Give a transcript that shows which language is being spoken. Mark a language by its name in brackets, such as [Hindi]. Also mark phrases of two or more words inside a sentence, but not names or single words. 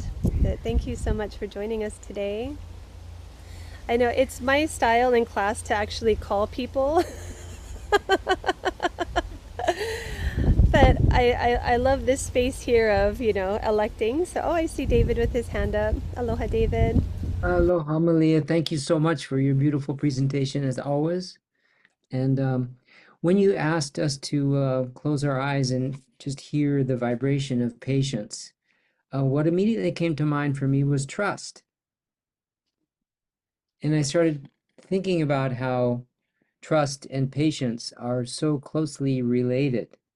[English] But thank you so much for joining us today. I know it's my style in class to actually call people. But I love this space here of, electing. So, I see David with his hand up. Aloha, David. Aloha, Malia. Thank you so much for your beautiful presentation as always. And when you asked us to close our eyes and just hear the vibration of patience, what immediately came to mind for me was trust. And I started thinking about how trust and patience are so closely related.